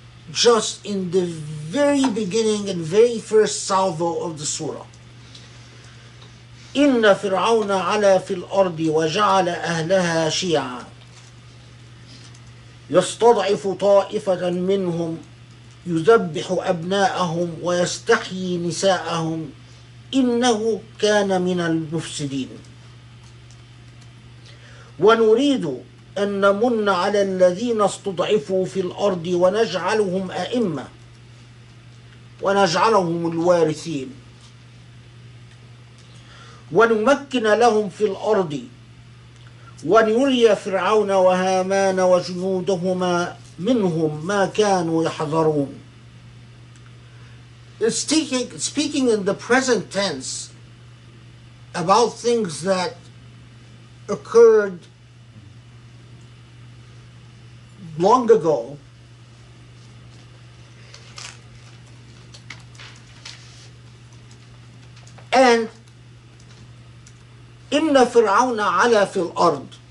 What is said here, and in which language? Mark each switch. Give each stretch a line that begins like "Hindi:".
English: just in the very beginning and very first salvo of the surah.
Arabic: إن فرعون علا في الأرض وجعل أهلها شيعا يستضعف طائفة منهم يذبح أبناءهم ويستحيي نساءهم إنه كان من المفسدين ونريد أن نمن على الذين استضعفوا في الأرض ونجعلهم أئمة ونجعلهم الوارثين ونمكن لهم في الأرض ونري فرعون وهامان وجنودهما منهم ما كانوا يحذرون.
English: It's speaking in the present tense about things that occurred long ago, and
Arabic: إن فرعون علا في الأرض.